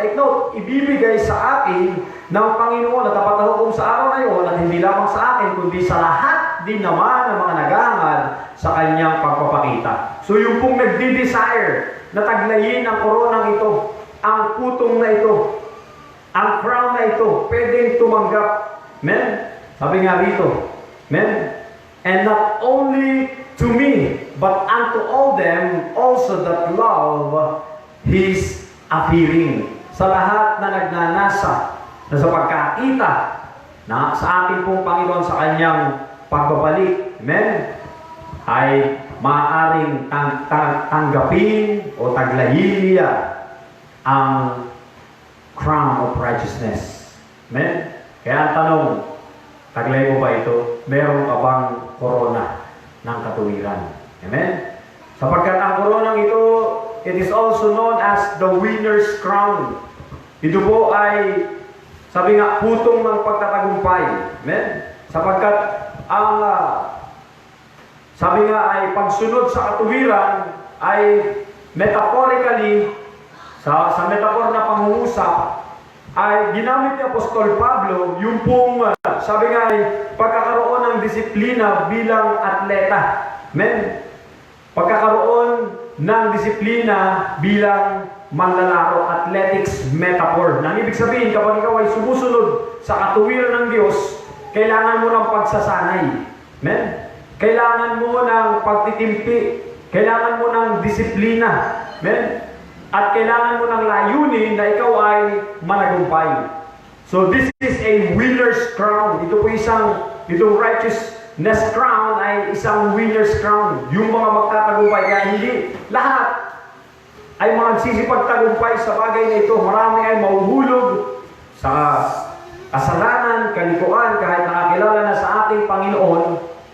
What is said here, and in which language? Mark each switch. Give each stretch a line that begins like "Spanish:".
Filipino: Take note, ibibigay sa akin ng Panginoon na tapat na hukom sa araw na iyon at hindi lamang sa akin, kundi sa lahat din naman ng mga naghahangad sa kanyang pagpapakita. So yung pong nagdi-desire na taglayin ang koronang ito, ang putong na ito, ang crown na ito, pwedeng tumanggap. Amen? Sabi nga rito, amen?
English: And not only to me, but unto all them also that love His appearing.
Filipino: Sa lahat na nagnanasa na sa pagkakita na sa ating pong Panginoon sa kanyang pagbabalik, amen, ay maaaring tanggapin o taglayin niya ang crown of righteousness. Amen? Kaya ang tanong, taglay mo ba ito? Meron ka bang korona ng katuwiran? Amen? Sapagkat ang koronang ito,
English: it is also known as the winner's crown.
Filipino: Ito po ay, sabi nga, putong ng pagtatagumpay. Amen? Sapagkat ang, sabi nga ay pagsunod sa katuwiran ay metaphorically, sa metaphor na pangungusap, ay ginamit ni Apostol Pablo yung pong, sabi nga ay pagkakaroon ng disiplina bilang atleta. Amen? Pagkakaroon ng disiplina bilang manlalaro, athletics metaphor. Nang ibig sabihin, kapag ikaw ay sumusunod sa katuwiran ng Diyos, kailangan mo ng pagsasanay. Amen? Kailangan mo ng pagtitimpi. Kailangan mo ng disiplina. Amen? At kailangan mo ng layunin na ikaw ay managumpay.
English: So this is a winner's crown.
Filipino: Itong righteousness crown ay isang winner's crown. Yung mga magtatagumpay, kaya hindi lahat ay magsisipagtagumpay sa bagay na ito. Marami ay mahuhulog sa kasalanan, kalikuan, kahit nakakilala na sa ating Panginoon.